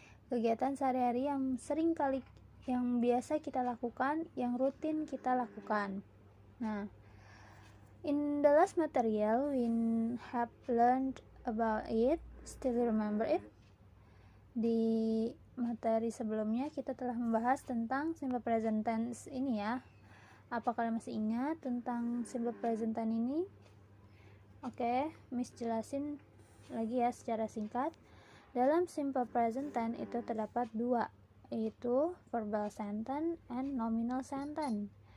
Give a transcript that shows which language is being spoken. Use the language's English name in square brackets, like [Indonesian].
[Indonesian] Kegiatan sehari-hari yang biasa kita lakukan, yang rutin kita lakukan. [English] Nah, in the last material we have learned about it. Still remember it? [Indonesian] Di materi sebelumnya kita telah membahas tentang simple present tense ini ya. Apa kalian masih ingat tentang simple present tense ini? Oke, Miss jelasin lagi ya secara singkat. Dalam simple present tense itu terdapat dua, yaitu verbal sentence and nominal sentence.